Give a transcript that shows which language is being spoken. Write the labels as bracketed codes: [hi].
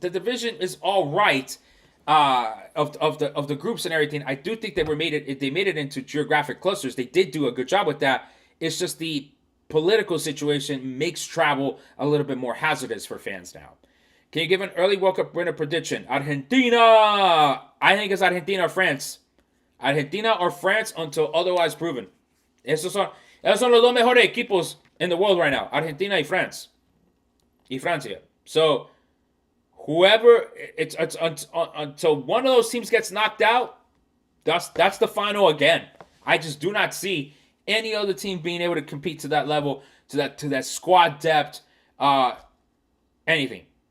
[en] The division is all right. Of the groups and everything, I do think they made it into geographic clusters. They did do a good job with that. It's just the political situation makes travel a little bit more hazardous for fans now. Can you give an early World Cup winner prediction? Argentina! I think it's Argentina or France. Argentina or France until otherwise proven. [es] Esos son los dos mejores equipos [en] in the world right now. [es] Argentina y France. Y Francia. [en] So whoever it's until one of those teams gets knocked out, that's the final again. I just do not see any other team being able to compete to that level, to that squad depth, anything.